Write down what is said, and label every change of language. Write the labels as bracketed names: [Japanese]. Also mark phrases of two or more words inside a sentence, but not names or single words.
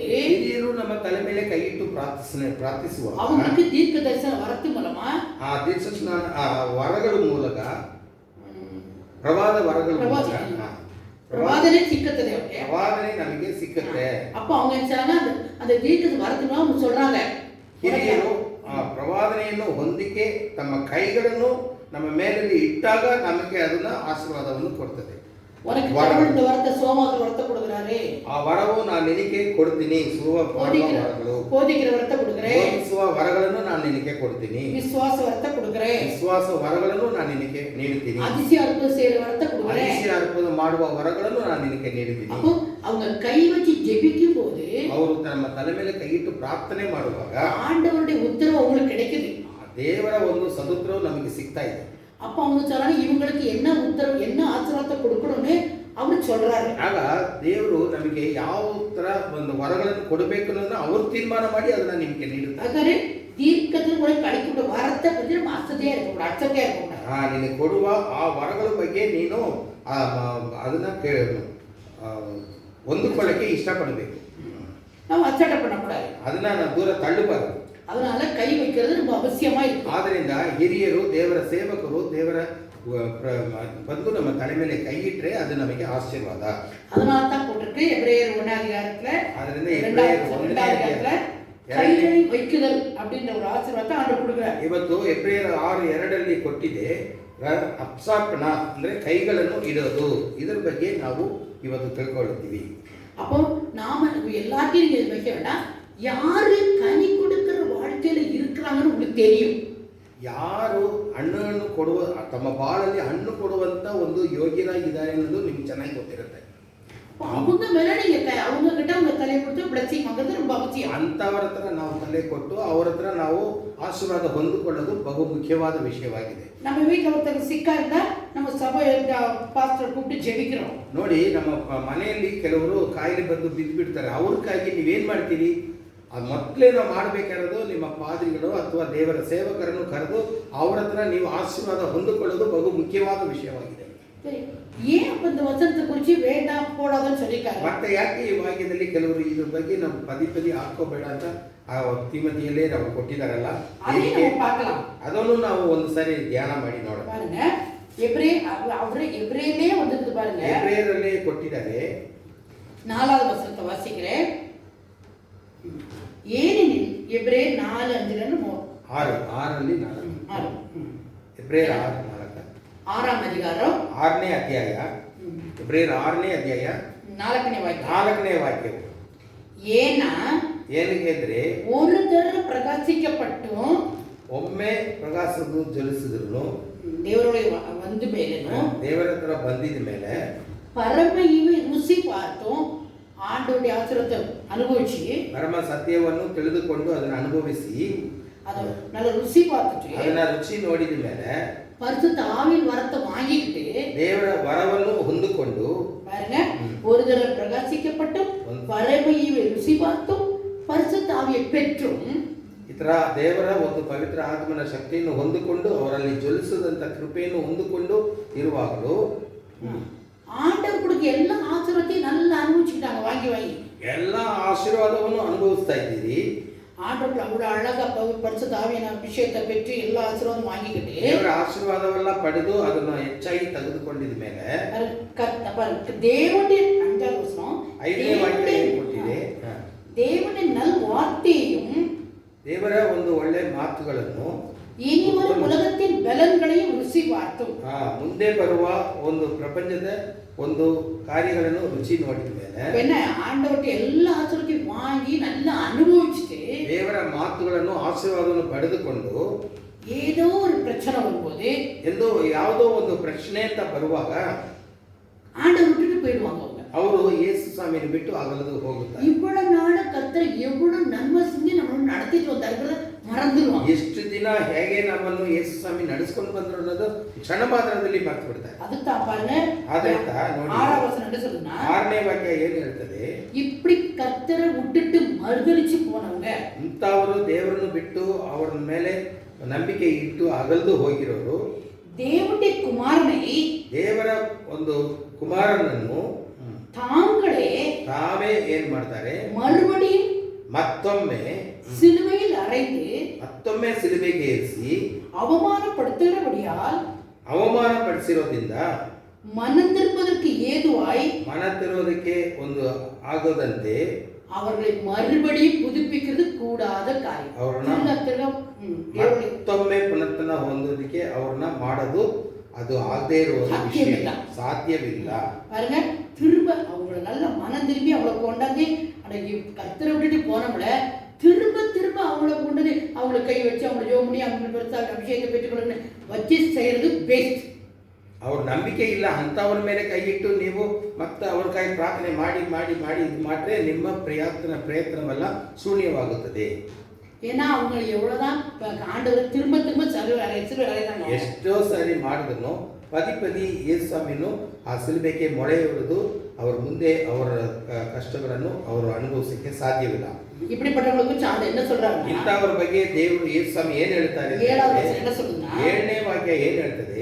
[Kannada] ಹಿರಿಯರು ನಮ್ಮ ತಲೆ ಮೇಲೆ ಕೈ ಇಟ್ಟು ಪ್ರಾರ್ಥಿಸುವಾಗ [Tamil] அவங்களுக்கு தீர்க்க தரிசன வரத்து மூலமா [Kannada] ಆ ದೀರ್ಘ ವರಗಳ ಮೂಲಕ ಪ್ರವಾದ ವರಗಳ ಮೂಲಕ ಪ್ರವಾದನೆ ಸಿಕ್ಕುತ್ತದೆ. ಅವ್ರಿಗೆ ಪ್ರವಾದನೆ ನಮಗೆ ಸಿಕ್ಕುತ್ತೆ. [Tamil] அப்ப அவங்க என்ன அந்த தீர்க்க வரத்து மூலமா சொல்றாங்க, [Kannada] ಹಿರಿಯರು ಆ ಪ್ರವಾದನೆಯನ್ನು ಹೊಂದಿಕೆ ತಮ್ಮ ಕೈಗಳನ್ನು ನಮ್ಮ ಮೇಲೆ ಇಟ್ಟಾಗ ನಮಗೆ ಅದನ್ನ ಆಶೀರ್ವಾದವನ್ನು ಕೊಡ್ತದೆ. [Tamil] உனக்கு [Kannada] ವರ. [Tamil] கடவுள் இந்த வரத்தை சோமாக்குற வரத்தை கொடுக்குறாரு. [Kannada] ಆ ವರವು ನಾನು ನಿನಗೆ ಕೊಡ್ತೀನಿ. ಸುವ ವರಗಳು, [Tamil] போதிக்கிற வரத்தை கொடுக்குறேன். [Kannada] ಬೋಧಿಸುವ ವರಗಳನ್ನು ನಾನು ನಿನಗೆ ಕೊಡ್ತೀನಿ. [Tamil] விசுவாச வரத்தை கொடுக்குறேன். [Kannada] ವಿಶ್ವಾಸ ವರಗಳನ್ನು ನಾನು ನಿನಗೆ ನೀಡುತ್ತೀನಿ. [Tamil] அதிசய அற்புதம் செய்யற வரத்தை கொடுக்குறேன். [Kannada] அதிசಯ ಅದ್ಭುತ ಮಾಡುವ ವರಗಳನ್ನು ನಾನು ನಿನಗೆ ನೀಡುತ್ತೀನಿ. [Tamil] அப்போ அவங்க கை வச்சு ஜெபிக்கும் போது [Kannada] ಅವರು ತಮ್ಮ ತಲೆ ಮೇಲೆ ಕೈಯಿಟ್ಟು ಪ್ರಾರ್ಥನೆ ಮಾಡುವಾಗ [Tamil] ஆண்டவருடைய உத்தரவு அவங்களுக்கு கிடைக்குது. [Kannada] ದೇವರ ಒಂದು ಸದುತ್ತರವು ನಮಗೆ ಸಿಗ್ತಾ ಇದೆ. [Tamil] அப்ப அவங்க சொல்றாங்க இவங்களுக்கு என்ன உத்தரவு என்ன ஆசீர்வாதத்தை கொடுக்கணும்னு அவர் சொல்றாரு. [Kannada] ಆಗ ದೇವರು ನಮಗೆ ಯಾವ ತರ ಒಂದು ವರಗಳನ್ನು ಕೊಡಬೇಕು ಅನ್ನೋದನ್ನ ಅವರು ತೀರ್ಮಾನ ಮಾಡಿ ಅದನ್ನ ನಿಮಗೆ ನೀಡುತ್ತಾರೆ. [Tamil] ಹಾಗಾದ್ರೆ தீர்க்கதரிசி கூட கிடைக்கிற வரத்தை பத்தி நம்ம அசதியா இருக்கக்கூடாது, அச்சத்தையா இருக்கக்கூடாது. [Kannada] ನಿನಗೆ ಕೊಡುವ ಆ ವರಗಳ ಬಗ್ಗೆ ನೀನು ಅದನ್ನ ಹೊಂದಿಕೊಳ್ಳಕ್ಕೆ ಇಷ್ಟಪಡಬೇಕು. [Tamil] ನಾವು ಅಚ್ಚಟ பண்ணக்கூடாது. [Kannada] ಅದನ್ನ ನಾವು ದೂರ ತಳ್ಳಬಾರದು. [Tamil] அதனால கை வைக்கிறது ரொம்ப அவசியமா இருக்கு. [Kannada] ಆದ್ದರಿಂದ ಹಿರಿಯರು, ದೇವರ ಸೇವಕರು, ದೇವರ ಬಂದು ನಮ್ಮ ತಲೆ ಮೇಲೆ ಕೈ ಇಟ್ಟರೆ ಅದು ನಮಗೆ ಆಶೀರ್ವಾದ. [Tamil] அதனால தான் போட்டிருக்கு எபிரேயர் 1 அதிகாரத்துல, [Kannada] ಅದರಿಂದ ಎಬ್ರಿಯರ್ 1 அதிகாரத்துல [Tamil] கைகளை வைக்குதல் அப்படின்ற ஒரு ஆசீர்வாதத்தை ஆண்டவர் கொடுக்கிறார். [Kannada] ಇವತ್ತು ಎಬ್ರಿಯರ್ 6:2 ಕೊಟ್ಟಿದೆ. ಅಪ್ಸಾಪಣ ಅಂದ್ರೆ ಕೈಗಳನ್ನು ಇಡೋದು. ಇದರ ಬಗ್ಗೆ ನಾವು ಇವತ್ತು ತಿಳ್ಕೊಳ್ಳುತ್ತೀವಿ. [Tamil] அப்போ நாம எல்லாத்தையும் நீங்க வைக்க வேண்டாம். யாரு கனி கொடுக்கிற வாழ்க்கையில இருக்கிறாங்கன்னு உங்களுக்கு தெரியும். [Kannada] ಯಾರು ಹಣ್ಣನ್ನು ಕೊಡುವ, ತಮ್ಮ ಬಾಳಲ್ಲಿ ಹಣ್ಣು ಕೊಡುವಂತ ಒಂದು ಯೋಗ್ಯರಾಗಿದ್ದಾರೆ ಅನ್ನೋದು ನಿಮ್ಗೆ ಚೆನ್ನಾಗಿ ಗೊತ್ತಿರುತ್ತೆ. [Tamil] அவங்க மேல நீங்க அவங்க கிட்ட உங்க தலையை கொடுத்து பிளஸிங் வாங்குறது ரொம்ப அவசியம். [Kannada] ಅಂತವರ ಹತ್ರ ನಾವು ತಲೆ ಕೊಟ್ಟು ಅವರ ಹತ್ರ ನಾವು ಆಶೀರ್ವಾದ ಹೊಂದಿಕೊಳ್ಳೋದು ಬಹು ಮುಖ್ಯವಾದ ವಿಷಯವಾಗಿದೆ. [Tamil] நம்ம வீட்டுல ஒருத்தருக்கு சிக்கா இருந்தா நம்ம சபை பாஸ்டர் கூப்பிட்டு ஜெபிக்கிறோம். [Kannada] ನೋಡಿ, ನಮ್ಮ ಮನೆಯಲ್ಲಿ ಕೆಲವರು ಕಾಯಿಲೆ ಬಂದು ಬಿದ್ದು ಬಿಡ್ತಾರೆ. ಅವ್ರಿಗಾಗಿ ನೀವೇನ್ ಮಾಡ್ತೀರಿ? ಅದು ಮೊದಲೇ ನಾವು ಮಾಡಬೇಕಾಗಿರೋದು ನಿಮ್ಮ ಪಾದ್ರಿಗಳು ಅಥವಾ ದೇವರ ಸೇವಕರನ್ನು ಕರೆದು ಅವರ ಹತ್ರ ನೀವು ಆಶೀರ್ವಾದ ಹೊಂದಿಕೊಳ್ಳೋದು ಬಹು ಮುಖ್ಯವಾದ ವಿಷಯವಾಗಿದೆ. [Tamil] ஏன் அப்ப இந்த வசனத்தை குறிச்சு வேண்டாம் போடாதன்னு சொல்லிருக்காங்க. [Kannada] ಮತ್ತೆ ಯಾಕೆ ಈ ವಾಕ್ಯದಲ್ಲಿ ಕೆಲವರು ಇದ್ರ ಬಗ್ಗೆ ನಾವು ಪದಿ ಹಾಕೋಬೇಡ ಅಂತ ಆ ತಿಮೋತಿಯಲ್ಲೇ ನಾವು ಕೊಟ್ಟಿದ್ದಾರಲ್ಲ, ಅದನ್ನು ನಾವು ಒಂದು ಸಾರಿ ಧ್ಯಾನ ಮಾಡಿ ನೋಡೋಣ. [Tamil] பாருங்க, எபிரேயர்லயே வந்திருக்கு பாருங்க. [Kannada] எபிரேயர்லயே ಕೊಟ್ಟಿದ್ದಾರೆ. [Tamil] 4வது வசனத்தை வாசிக்கிறேன். ஏனெனில் எபிரேயர் 4:5 [Kannada] 6 ಎಬ್ರಿಯರ್ 6:4 [Tamil] 6ஆம் அதிகாரம் [Kannada] 6ನೇ ಅಧ್ಯಾಯ, ಎಬ್ರಿಯರ್ 6ನೇ ಅಧ್ಯಾಯ 4ನೇ ವಾಕ್ಯ. [Tamil] ஏன்னா [Kannada] ಏನಕ್ಕೆ [Tamil] ஒரு தடவை பிரகாசிக்கப்பட்டும் [Kannada] ಒಮ್ಮೆ ಪ್ರಕಾಶವನ್ನು ಜ್ವಲಿಸಿದ್ರು ದೇವರೊಳಗೆ ಬಂದ ಮೇಲೇನು ದೇವರ ಹತ್ರ ಬಂದಿದ ಮೇಲೆ [Tamil] பரம ஈவை ருசி பார்த்தோம் ஆண்டவருடைய ஆசீர்வாதத்தை அனுபவிச்சு [Kannada] ಪರಮ ಸತ್ಯವನ್ನು ತಿಳಿದುಕೊಂಡು ಅದನ್ನು ಅನುಭವಿಸಿ [Tamil] ಅದು நல்ல ருசி பார்த்துட்டு [Kannada] ಅದನ್ನ ರುಚಿ ನೋಡಿದ ಮೇಲೆ [Tamil] பரிசுத்த ஆவியின் வரத்தை வாங்கிட்டு [Kannada] ದೇವರ ವರವನ್ನು ಹೊಂದಿಕೊಂಡು [Tamil] பாருங்க, ஒரு தடவை பிரகாசிக்கப்பட்டும் பரம ஈவை ருசி பார்த்தோம் பரிசுத்த ஆவியை பெற்றும் [Kannada] ಇತರ ದೇವರ ಒಂದು ಪವಿತ್ರ ಆತ್ಮನ ಶಕ್ತಿಯನ್ನು ಹೊಂದಿಕೊಂಡು ಅವರಲ್ಲಿ ಜ್ವಲಿಸದಂತ ಕೃಪೆಯನ್ನು ಹೊಂದಿಕೊಂಡು ಇರುವಾಗಲೂ [Tamil] ஆண்டவர் கொடுக்க எல்லா ஆசீர்வாதத்தையும் நல்லா அனுபவிச்சுட்டாங்க. வாங்கி [Kannada] ಎಲ್ಲ ಆಶೀರ್ವಾದವನ್ನು ಅನುಭವಿಸ್ತಾ ಇದ್ದೀರಿ. [Tamil] ஆண்டவர் அவ்வளவு அழகா பரிசுத்த ஆவியான ಅಭಿಷೇಕத்தை பெற்று எல்லா ஆசீர்வாதம் வாங்கிக்கிட்டு [Kannada] ದೇವರ ಆಶೀರ್ವಾದವೆಲ್ಲ ಪಡೆದು ಅದನ್ನು ಹೆಚ್ಚಾಗಿ ತೆಗೆದುಕೊಂಡಿದ ಮೇಲೆ [Tamil] தேவனுடைய 5வது வசனம் [Kannada] 5ನೇ ವಾಕ್ಯ ಕೊಟ್ಟಿದೆ. [Tamil] தேவனுடைய நல் வார்த்தையும் [Kannada] ದೇವರ ಒಂದು ಒಳ್ಳೆ ಮಾತುಗಳನ್ನು [Tamil] இனி வரும் உலகத்தின் பலன்களையும் ருசி பார்த்தோம். [Kannada] ಮುಂದೆ ಬರುವ ಒಂದು ಪ್ರಪಂಚದ ಒಂದು ಕಾರ್ಯಗಳನ್ನು ರುಚಿ ನೋಡಿದ ಮೇಲೆ [Tamil] ஆண்டவர்கிட்ட எல்லா ஆசீர்வாதத்தையும் வாங்கி நல்லா அனுபவிச்சுட்டு [Kannada] ದೇವರ ಮಾತುಗಳನ್ನು ಆಶೀರ್ವಾದವನ್ನು ಪಡೆದುಕೊಂಡು [Tamil] ஏதோ ஒரு பிரச்சனை வரும்போது [Kannada] ಯಾವುದೋ ಒಂದು ಪ್ರಶ್ನೆ ಅಂತ ಬರುವಾಗ [Tamil] ஆண்டவர் விட்டுட்டு போயிடுவாங்க. [Kannada] ಅವರು ಯೇಸು ಸ್ವಾಮಿಯನ್ನು ಬಿಟ್ಟು ಅಗಲದು ಹೋಗುತ್ತಾರೆ. [Tamil] இவ்வளவு நாள் கர்த்தர் எவ்வளவு நன்மை செஞ்சு நம்மள நடத்திட்டு வந்தாருங்கறத மறந்துடுவாங்க. [Kannada] ಎಷ್ಟು ದಿನ ಹೇಗೆ ನಮ್ಮನ್ನು ಯೇಸು ಸ್ವಾಮಿ ನಡೆಸಿಕೊಂಡು ಬಂದ್ರು ಅನ್ನೋದು ಕ್ಷಣ ಮಾತ್ರದಲ್ಲಿ ಮರೆತು ಬಿಡ್ತಾರೆ. [Tamil] அதுதான் பாருங்க, [Kannada] ಆದ್ರಿಂದ ನೋಡಿ [Tamil] 6வது வசனம் என்ன சொல்லுதுன்னா [Kannada] 6ನೇ ವಾಕ್ಯ ಏನು ಹೇಳ್ತದೆ? [Tamil] இப்படி கர்த்தரை விட்டுட்டு மறுதலிச்சு போனவங்க, [Kannada] ಇಂಥವರು ದೇವರನ್ನು ಬಿಟ್ಟು ಅವರ ಮೇಲೆ ನಂಬಿಕೆ ಇಟ್ಟು ಅಗಲ್ದು ಹೋಗಿರೋರು [Tamil] தேவனுடைய குமாரனை [Kannada] ದೇವರ ಒಂದು ಕುಮಾರನನ್ನು ತಾವೇ ಏನ್ ಮಾಡ್ತಾರೆ? [Tamil] மறுபடியும் [Kannada] ಮತ್ತೊಮ್ಮೆ [Tamil] சிலுவையில் அறைந்து [Kannada] ಮತ್ತೊಮ್ಮೆ ಸಿಲುಬೆಗೆ ಏರಿಸಿ [Tamil] அவமானப்படுத்துகிறபடியால் [Kannada] ಅವಮಾನಪಡಿಸಿರೋದ್ರಿಂದ [Tamil] மனம் திரும்புவதற்கு ஏதுவாய் [Kannada] ಮನ ತಿರುವುದಕ್ಕೆ ಒಂದು ಆಗೋದಂತೆ [Tamil] அவர்களை மறுபடியும் புதுப்பிக்கிறது கூடாத காரியம். [Kannada] ಅವ್ರನ್ನ ಮತ್ತೊಮ್ಮೆ ಪುನರ್ತನ ಹೊಂದೋದಕ್ಕೆ ಅವ್ರನ್ನ ಮಾಡೋದು ಅದು ಆಗದೇ ಇರುವ ವಿಷಯ ಸಾಧ್ಯವಿಲ್ಲ. [Tamil] பாருங்க, திரும்ப அவங்கள நல்ல மனம் திரும்பி அவங்கள கொண்டாந்து அன்னைக்கு கர்த்தரை விட்டுட்டு போனவங்கள திரும்ப திரும்ப அவங்கள கொண்டது அவங்கள கை வச்சு அவங்கள ஜோம் பண்ணி அவங்க பெருசாக அபிஷேகத்தை பெற்றுக்கொள்ளு வச்சு செய்யறது பெஸ்ட். [Kannada] ಅವ್ರ ನಂಬಿಕೆ ಇಲ್ಲ ಅಂಥವ್ರ ಮೇಲೆ ಕೈ ಇಟ್ಟು ನೀವು ಮತ್ತೆ ಅವ್ರ ಕೈ ಪ್ರಾರ್ಥನೆ ಮಾಡಿ ಮಾಡಿ ಮಾಡಿ ಇದು ಮಾಡಿದ್ರೆ ನಿಮ್ಮ ಪ್ರಯತ್ನವೆಲ್ಲ ಶೂನ್ಯವಾಗುತ್ತದೆ. [Tamil] ஏன்னா அவங்க எவ்வளவுதான் ஆண்டவர் திரும்ப திரும்ப சிலுவையில [Kannada] ಎಷ್ಟೋ ಸಾರಿ ಮಾಡಿದ್ರು ಪದಿ ಪದಿ ಯೇಸು ಸ್ವಾಮಿಯನ್ನು ಆ ಸಿಲುಬೆಗೆ ಮೊಳೆ ಹೊಡೆದು ಅವರ ಮುಂದೆ ಅವರ ಕಷ್ಟಗಳನ್ನು ಅವರು ಅನುಭವಿಸಕ್ಕೆ ಸಾಧ್ಯವಿಲ್ಲ. [Tamil] இப்படிப்பட்டவங்களுக்கு சார்ந்த என்ன சொல்றாங்க? [Kannada] ಇಂಥವ್ರ ಬಗ್ಗೆ ದೇವರು ಯೇಸು ಸ್ವಾಮಿ ಏನ್ ಹೇಳ್ತಾರೆ? 7ನೇ ವಾಕ್ಯ ಏನ್ ಹೇಳ್ತದೆ?